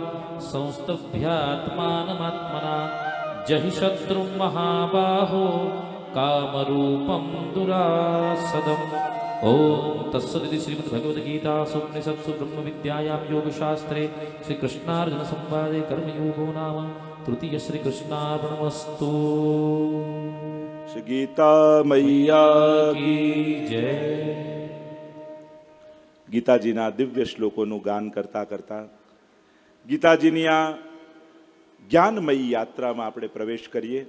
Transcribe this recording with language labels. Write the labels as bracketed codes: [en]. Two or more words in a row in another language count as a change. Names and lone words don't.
[sa] संस्तभ्यात्मानमात्मना जहि शत्रुं महाबाहो कामरूपं दुरासदम् ॐ तत्सदिति श्रीमद्भगवद्गीतासु उपनिषत्सु ब्रह्मविद्यायां योगशास्त्रे श्रीकृष्णार्जुनसंवादे कर्मयोगो नाम તૃતીય શ્રી કૃષ્ણાર્પણમસ્તુ. [hi] श्री गीता मैया की जय. [gu] ગીતાજીના દિવ્ય શ્લોકોનું ગાન કરતા કરતા ગીતાજીની આ જ્ઞાનમયી યાત્રામાં આપણે પ્રવેશ કરીએ.